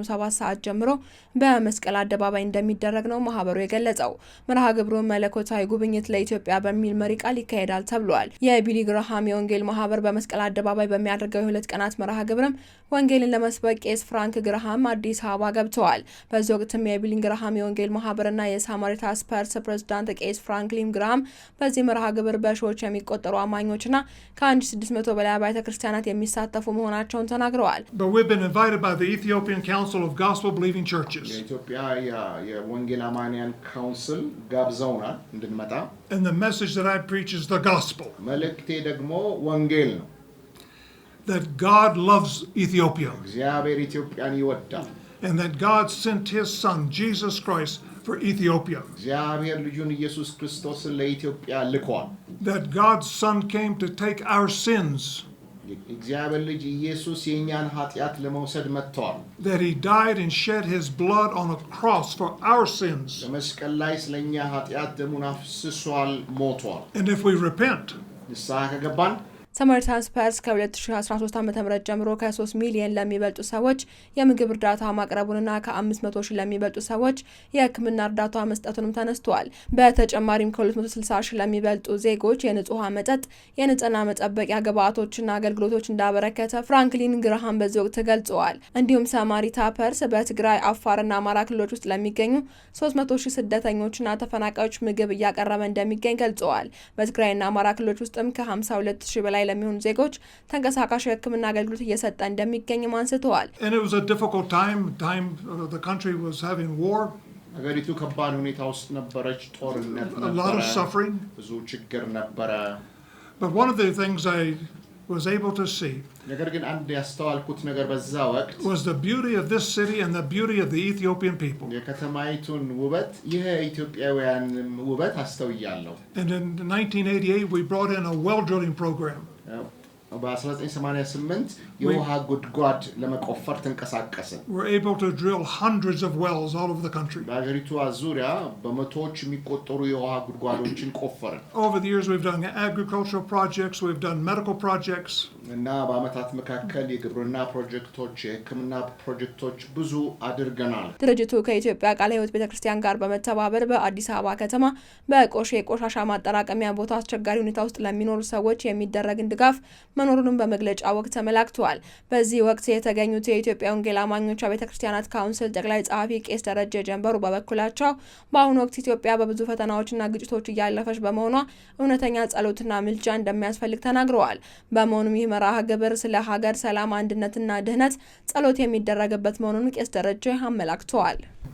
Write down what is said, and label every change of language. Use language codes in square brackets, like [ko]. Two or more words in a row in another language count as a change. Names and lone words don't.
[am] 7 ሰዓት ጀምሮ በመስቀል አደባባይ እንደሚደረግ ነው ማህበሩ የገለጸው። መርሃ ግብሩ መለኮታዊ ጉብኝት ለኢትዮጵያ በሚል መሪ ቃል ይካሄዳል ተብሏል። የቢሊ ግርሃም የወንጌል ማህበር በመስቀል አደባባይ በሚያደርገው የሁለት ቀናት መርሃ ግብርም ወንጌልን ለመስበክ ቄስ ፍራንክ ግርሃም አዲስ አበባ ገብተዋል። በዚህ ወቅትም የቢሊ ግርሃም የወንጌል ማህበርና የሳማሪታ ስፐርስ ፕሬዝዳንት ቄስ ፍራንክሊን ግርሃም በዚህ መርሃ ግብር በሺዎች የሚቆጠሩ አማኞችና ከ1600 በላይ አብያተ ክርስቲያናት የሚሳተፉ መሆናቸውን ተናግረዋል። የኢትዮጵያ የወንጌል አማንያን ካውንስል ጋብዘውናል እንድንመጣ። [en] And the message that I preach is the gospel. [am] መልእክቴ ደግሞ ወንጌል ነው። [en] That God loves Ethiopia. [am] እግዚአብሔር ኢትዮጵያን ይወዳል። [en] And that God sent his son Jesus Christ for Ethiopia. [am] እግዚአብሔር ልጁን ኢየሱስ ክርስቶስን ለኢትዮጵያ ልኳል። [en] That God's son came to take our sins. [am] እግዚአብሔር ልጅ ኢየሱስ የኛን ኃጢአት ለመውሰድ መጥቷል። [en] That he died and shed his blood on a cross for our sins. [am] በመስቀል ላይ ስለኛ ኃጢአት ደሙን አፍስሷል፣ ሞቷል። [en] And if we repent, [am] ንስሐ ከገባን ሳማሪታን ስፐርስ ከ2013 ዓ.ም ጀምሮ ከ3 ሚሊዮን ለሚበልጡ ሰዎች የምግብ እርዳታ ማቅረቡንና ከ500 ሺህ ለሚበልጡ ሰዎች የሕክምና እርዳታ መስጠቱንም ተነስቷል። በተጨማሪም ከ260 ሺህ ለሚበልጡ ዜጎች የንጹህ መጠጥ፣ የንጽህና መጠበቂያ ግብዓቶችና አገልግሎቶች እንዳበረከተ ፍራንክሊን ግርሃም በዚህ ወቅት ገልጸዋል። እንዲሁም ሳማሪታ ፐርስ በትግራይ፣ አፋርና አማራ ክልሎች ውስጥ ለሚገኙ 300 ሺህ ስደተኞችና ተፈናቃዮች ምግብ እያቀረበ እንደሚገኝ ገልጸዋል። በትግራይና አማራ ክልሎች ውስጥም ከ52 ሺህ በላይ ለሚሆኑ ዜጎች ተንቀሳቃሽ የሕክምና አገልግሎት እየሰጠ እንደሚገኝም አንስተዋል። [en] and it was a difficult time the country was having war. [am] ሀገሪቱ ከባድ ሁኔታ ውስጥ ነበረች፣ ጦርነት ነበረ፣ [en] a lot of suffering. [am] ብዙ ችግር ነበረ። [en] But one of the things I was able to see [am] ነገር ግን አንድ ያስተዋልኩት ነገር በዛ ወቅት [en] was the beauty of this city and the beauty of the Ethiopian people. [am] የከተማይቱን ውበት፣ የኢትዮጵያውያን ውበት አስተውያለሁ። [en] And in 1988 we brought in a well drilling program. [am] በ1988 የውሃ ጉድጓድ ለመቆፈር ተንቀሳቀስን። [en] We're able to drill hundreds of wells all over the country. [am] በአገሪቱ ዙሪያ በመቶዎች የሚቆጠሩ የውሃ ጉድጓዶችን ቆፈርን። [en] Over the years we've done agricultural projects, we've done medical projects. [am] እና በአመታት መካከል የግብርና ፕሮጀክቶች፣ የሕክምና ፕሮጀክቶች ብዙ አድርገናል። ድርጅቱ ከኢትዮጵያ ቃለ ሕይወት ቤተክርስቲያን ጋር በመተባበር በአዲስ አበባ ከተማ በቆሼ ቆሻሻ ማጠራቀሚያ ቦታ አስቸጋሪ ሁኔታ ውስጥ ለሚኖሩ ሰዎች የሚደረግን ድጋፍ መኖሩንም በመግለጫ ወቅት ተመላክቷል። በዚህ ወቅት የተገኙት የኢትዮጵያ ወንጌል አማኞች ቤተክርስቲያናት ካውንስል ጠቅላይ ጸሐፊ ቄስ ደረጀ ጀንበሩ በበኩላቸው በአሁኑ ወቅት ኢትዮጵያ በብዙ ፈተናዎችና ግጭቶች እያለፈች በመሆኗ እውነተኛ ጸሎትና ምልጃ እንደሚያስፈልግ ተናግረዋል። በመሆኑም ይህ መርሃ ግብር ስለ ሀገር ሰላም፣ አንድነትና ድህነት ጸሎት የሚደረግበት መሆኑን ቄስ ደረጀ አመላክተዋል።